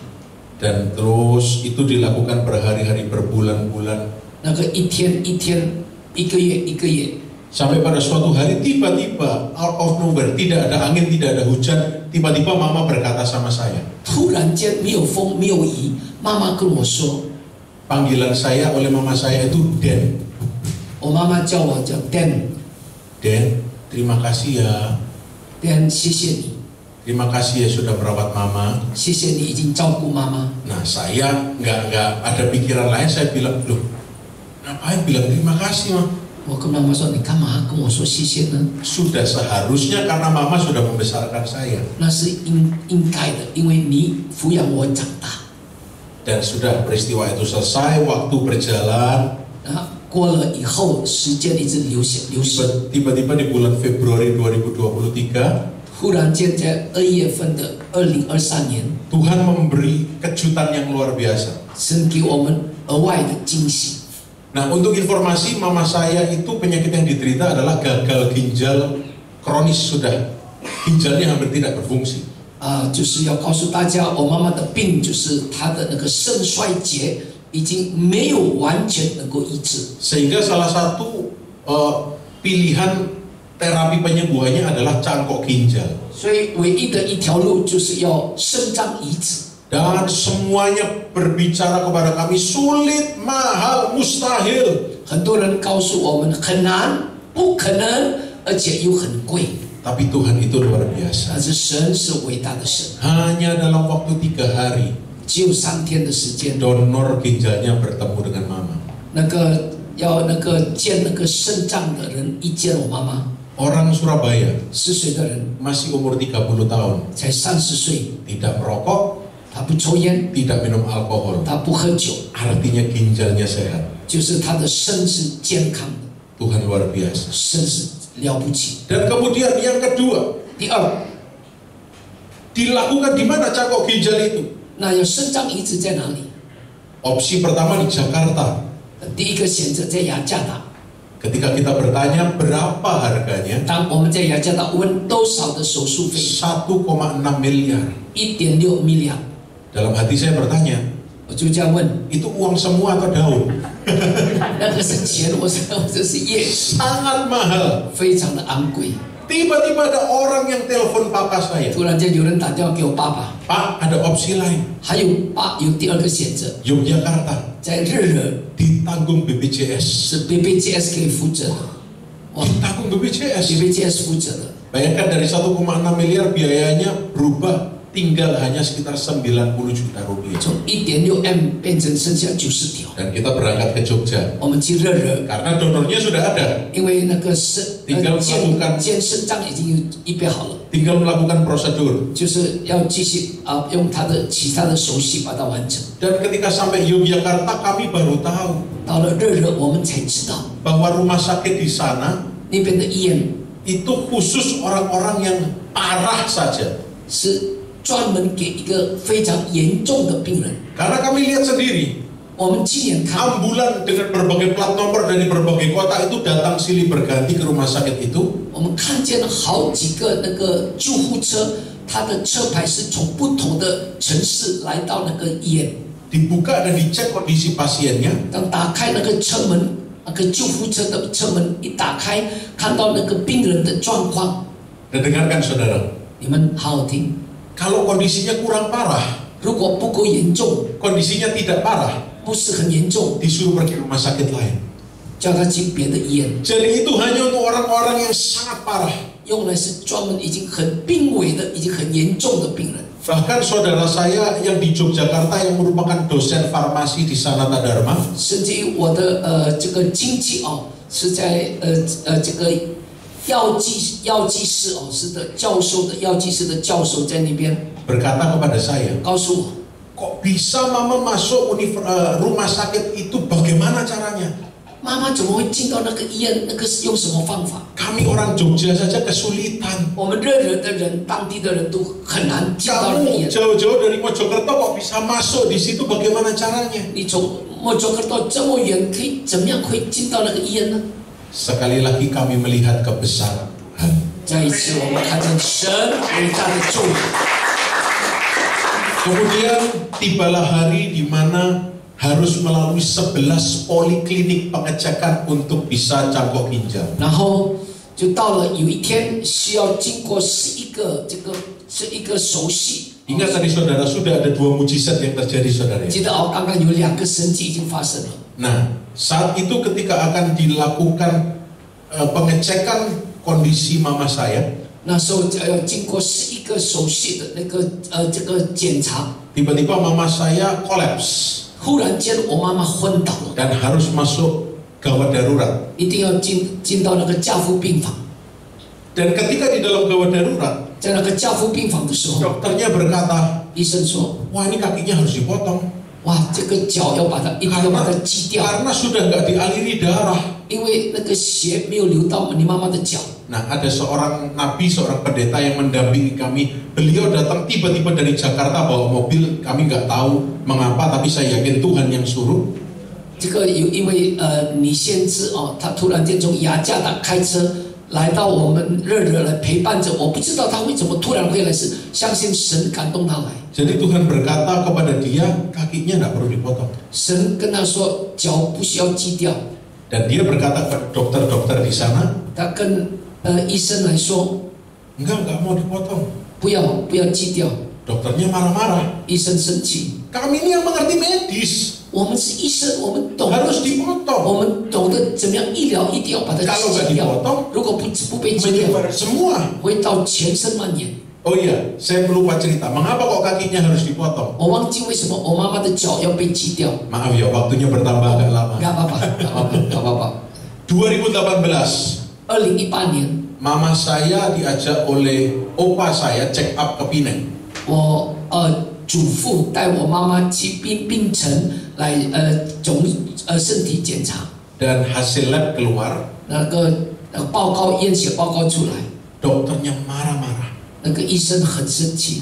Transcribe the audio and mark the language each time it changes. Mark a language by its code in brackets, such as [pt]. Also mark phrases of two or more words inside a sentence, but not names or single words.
[id] Dan terus itu dilakukan berhari-hari, berbulan-bulan. [zh] 那个一天一天，一个月一个月， [id] Sampai pada suatu hari tiba-tiba [en] out of nowhere, [id] tidak ada angin, tidak ada hujan, tiba-tiba mama berkata sama saya. [zh] 突然间没有风没有雨，妈妈跟我说， [id] Panggilan saya oleh mama saya itu Den. [zh] 我妈妈叫我叫 Dan， [id] Den, terima kasih ya. [zh] Dan 谢谢你， [id] Terima kasih ya sudah merawat mama. [zh] 谢谢你已经照顾妈妈。 [id] Nah saya nggak ada pikiran lain, saya bilang, loh ngapain bilang terima kasih mah? [zh] 我跟妈妈说，你干嘛跟我说谢谢呢？ [id] Sudah seharusnya karena mama sudah membesarkan saya. [zh] 那是应该的，因为你抚养我长大。 [id] Dan sudah peristiwa itu selesai, waktu berjalan. [zh] 啊，过了以后，时间一直流逝。 [id] Tiba-tiba di bulan Februari 2023, [zh] 忽然间在2月份的2023年， [id] Tuhan memberi kejutan yang luar biasa. [zh] 神给我们额外的惊喜。 [id] Nah, untuk informasi, mama saya itu penyakit yang diderita adalah gagal ginjal kronis, sudah ginjalnya hampir tidak berfungsi. [zh] 就是要告诉大家，我妈妈的病就是她的那个肾衰竭已经没有完全能够医治， [id] Sehingga salah satu pilihan terapi penyembuhannya adalah cangkok ginjal. [zh] 所以唯一的一条路就是要肾脏移植。 [id] Dan semuanya berbicara kepada kami sulit, mahal, mustahil. [zh] 很多人告诉我们很难、不可能，而且又很贵。 [id] Tapi Tuhan itu luar biasa. [zh] 但是神是伟大的神， [id] Hanya dalam waktu 3 hari, [zh] 只有3天的时间， [id] donor ginjalnya bertemu dengan mama. [zh] 那个要那个见那个肾脏的人一见我妈妈， [id] Orang Surabaya [zh] 10 岁的人 [id] masih umur 30 tahun, [zh] 才30岁， [id] tidak merokok, [zh] 他不抽烟， [id] tidak minum alkohol. [zh] 他不喝酒， [id] Artinya ginjalnya sehat. [zh] 就是他的肾是健康的， [id] Tuhan luar biasa. [zh] 肾是了不起。 [id] Dan kemudian yang kedua, [zh] 第二， [id] dilakukan di mana cangkok ginjal itu? [zh] 那要肾脏移植在哪里？ [id] Opsi pertama di Jakarta. [zh] 第一个选择在雅加达。 [id] Ketika kita bertanya berapa harganya, [zh] 当我们在雅加达问多少的手术费， [id] 1,6 miliar. [zh] 1.6 miliar， [id] Dalam hati saya bertanya, [zh] 我就这样问， [id] itu uang semua atau daun? [zh] 那个是钱，我这是业， [id] Sangat mahal. [zh] 非常的昂贵。 [id] Tiba-tiba ada orang yang telepon papa saya. [zh] 突然间有人打电话给我爸爸， [id] Pak, ada opsi lain. [zh] 还有有第二个选择， [id] Yogyakarta [zh] 在日惹 [id] ditanggung BPJS. [zh] 是 BPJS 可以负责的，哇 [id] Ditanggung BPJS. [zh] ，BPJS 负责的。 [id] Bayangkan dari 1,6 miliar biayanya berubah tinggal hanya sekitar 90 juta rupiah. [zh] 从1.6 M 变成剩下90条。 [id] Dan kita berangkat ke Jogja [zh] 我们去日惹， [id] karena donornya sudah ada, [zh] 因为那个健肾脏已经预备好了， [id] tinggal melakukan prosedur. [zh] 就是要继续用其他的手续把它完成。 [id] Dan ketika sampai Yogyakarta kami baru tahu [zh] 到了日惹，我们才知道 [id] bahwa rumah sakit di sana [zh] 那边的医院 [id] itu khusus orang-orang yang parah saja. [zh] 是专门给一个非常严重的病人。 [id] Karena kami lihat sendiri, [zh] 我们亲眼看， [id] ambulan dengan berbagai plat nomor dari berbagai kota itu datang silih berganti ke rumah sakit itu. [zh] 我们看见了好几个那个救护车，它的车牌是从不同的城市来到那个医院。 [id] Dibuka dan dicek kondisi pasiennya. [zh] 当打开那个车门，那个救护车的车门一打开，看到那个病人的状况， [id] Dan dengarkan saudara, [zh] 你们好好听。 [id] kalau kondisinya kurang parah, [zh] 如果不够严重， [id] kondisinya tidak parah, [zh] 不是很严重， [id] disuruh pergi rumah sakit lain. [zh] 叫他去别的医院， [id] Jadi itu hanya untuk orang-orang yang sangat parah. [zh] 用来是专门已经很病危的、已经很严重的病人。 [id] Bahkan saudara saya yang di Yogyakarta yang merupakan dosen farmasi di Sanata Dharma, [zh] 甚至于我的这个亲戚是在这个药剂师是的教授的药剂师的教授在那边 [id] berkata kepada saya, [zh] 告诉我， [id] kok bisa mama masuk rumah sakit itu, bagaimana caranya? [zh] 妈妈怎么会进到那个医院？那个是用什么方法？ [id] Kami orang Jogja saja kesulitan. [zh] 我们热惹的人，当地的人都很难进到那个医 [id] Kamu [zh] 院。 [id] jauh-jauh dari Mojokerto kok bisa masuk di situ, bagaimana caranya? [zh] 你从莫卓克到这么远，可以怎么样会进到那个医院呢？ [id] Sekali lagi kami melihat kebesaran Tuhan. [zh] 再一次，我们看见神伟大的作为。 [id] Kemudian tibalah hari di mana harus melalui 11 poliklinik pengecekan untuk bisa cangkok ginjal. [zh] 然后就到了有一天需要经过11个手续。 [id] Ingat tadi saudara, sudah ada 2 mujizat yang terjadi saudara. [zh] 记得刚刚有2个神迹已经发生了。 [id] Nah, saat itu ketika akan dilakukan pengecekan kondisi mama saya, [zh] 那时候要经过11个手续的这个检查， [id] tiba-tiba mama saya kolaps [zh] 忽然间我妈妈昏倒了， [id] dan harus masuk gawat darurat. [zh] 一定要进到那个加护病房。 [id] Dan ketika di dalam gawat darurat, [zh] 在那个加护病房的时候， [id] dokternya berkata, [zh] 医生说 [id] wah ini kakinya harus dipotong [zh] 哇，这个脚一定要把它击掉， [id] karena sudah nggak dialiri darah. [zh] 因为那个血没有流到你妈妈的脚。 [id] Nah, ada seorang nabi, seorang pendeta yang mendampingi kami. Beliau datang tiba-tiba dari Jakarta bawa mobil. Kami nggak tahu mengapa, tapi saya yakin Tuhan yang suruh. [zh] 这个因为李先知他突然间从雅加达开车来到我们热热来陪伴着，我不知道他为什么突然会来，是相信神感动他来。 [id] Jadi Tuhan berkata kepada dia, kakinya nggak perlu dipotong. [zh] 神跟他说，脚不需要击掉。 [id] Dan dia berkata ke dokter-dokter di sana, [zh] 他跟医生来说， [id] nggak mau dipotong. [zh] 不要击掉。 [id] Dokternya marah-marah. [zh] 医生生气， [id] Kami ini yang mengerti medis, [zh] 我们是医生，我们懂， [id] harus dipotong. [zh] 我们懂得怎么样医疗，一定要把它 [id] Kalau nggak [zh] 击掉。 [id] dipotong, [zh] 如果不被击掉， [id] menyebar semua. [zh] 会到全身蔓延。 [id] Oh iya, saya lupa cerita. Mengapa kok kakinya harus dipotong? [zh] 我忘记为什么我妈妈的脚要被击掉。 [id] Maaf ya, waktunya bertambah agak lama. Gak apa-apa。 2018, [zh] 2018年， [id] mama saya diajak oleh opa saya [en] check up [id] ke Pineng. [zh] 我祖父带我妈妈去槟城来身体检查， [id] Dan hasil lab keluar, [zh] 那个报告验血报告出来， [id] dokternya marah-marah. [zh] 那个医生很生气，